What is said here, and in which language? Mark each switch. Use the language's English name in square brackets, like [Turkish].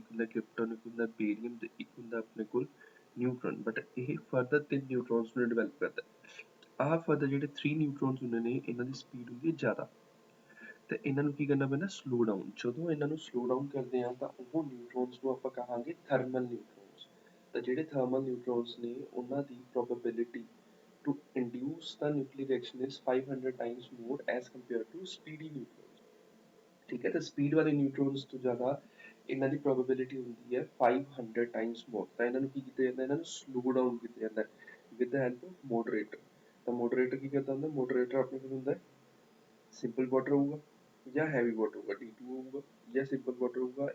[Punjabi] ਇੱਕ ਹੁੰਦਾ ਕ੍ਰਿਪਟਨ, ਇੱਕ ਹੁੰਦਾ ਬੇਰੀਅਮ, ਤੇ ਇੱਕ ਹੁੰਦਾ ਆਪਣੇ ਕੋਲ ਨਿਊਟਰੋਨ। ਬਟ ਇਹ ਫਰਦਰ 3 ਨਿਊਟਰੋਨਸ ਨੂੰ ਡਿਵੈਲਪ ਕਰਦਾ। ਆਹ ਫਰਦਰ ਜਿਹੜੇ 3 ਨਿਊਟਰੋਨਸ ਹੁੰਦੇ ਨੇ, ਇਹਨਾਂ ਦੀ ਸਪੀਡ ਹੁੰਦੀ ਹੈ ਜ਼ਿਆਦਾ, ਤੇ ਇਹਨਾਂ ਨੂੰ ਕੀ ਕਰਨਾ ਪੈਂਦਾ, ਸਲੋ ਡਾਊਨ। ਜਦੋਂ ਇਹਨਾਂ ਨੂੰ ਸਲੋ ਡਾਊਨ ਕਰਦੇ ਆ ਤਾਂ ਉਹ ਨਿਊਟਰੋਨਸ ਨੂੰ ਆਪਾਂ ਕਹਾਂਗੇ ਥਰਮਲ ਨਿਊਟਰੋਨਸ। ਤਾਂ ਜਿਹੜੇ ਥਰਮਲ ਨਿਊਟਰੋਨਸ ਨੇ, ਉਹਨਾਂ ਦੀ probability [English] to induce the nuclear reaction is 500 times more as compared to speedy neutrons। [Hindi] ठीक है, तो स्पीड वाले न्यूट्रॉन्स [Punjabi] ਤੋਂ ਜ਼ਿਆਦਾ ਇਹਨਾਂ ਦੀ ਪ੍ਰੋਬੇਬਿਲਿਟੀ ਹੁੰਦੀ ਹੈ 500 ਟਾਈਮਸ ਮੋਰ। ਤਾਂ ਇਹਨਾਂ ਨੂੰ ਕੀ ਕੀਤਾ ਜਾਂਦਾ, ਇਹਨਾਂ ਨੂੰ ਸਲੋ ਡਾਊਨ ਕੀਤਾ ਜਾਂਦਾ with the help of moderator. ਤਾਂ ਮੋਡਰੇਟਰ ਕੀ ਕਰਦਾ ਹੁੰਦਾ, ਮੋਡਰੇਟਰ ਆਪਣੇ ਕੋਲ ਹੁੰਦਾ ਸਿੰਪਲ ਵਾਟਰ ਹੋਊਗਾ ਜਾਂ ਹੈਵੀ ਵਾਟਰ ਹੋਊਗਾ, D2 ਹੋਊਗਾ ਜਾਂ ਸਿੰਪਲ ਵਾਟਰ ਹੋਊਗਾ।